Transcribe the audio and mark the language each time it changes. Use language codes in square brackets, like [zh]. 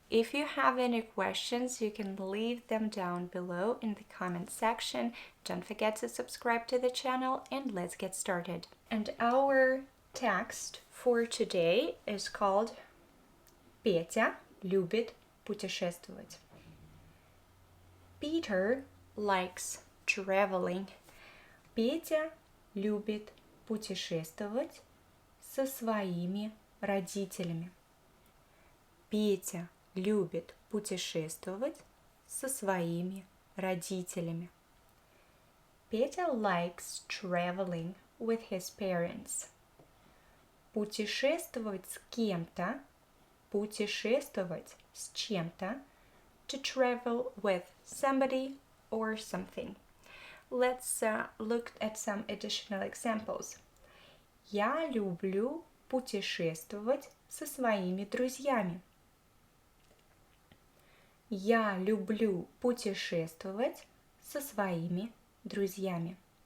[en] If you have any questions, you can leave them down below in the comment section. Don't forget to subscribe to the channel, and let's get started. And our text for today is called [ru] Петя любит путешествовать. [en] Peter likes traveling. [ru] Петя любит путешествовать со своими родителями. Петя любит путешествовать со своими родителями. [en] Петя likes traveling with his parents. [ru] Путешествовать с кем-то, путешествовать с чем-то, [en] to travel with somebody or something. Let's look at some additional examples. [ru] Я люблю путешествовать со своими друзьями. Я люблю путешествовать со своими друзьями.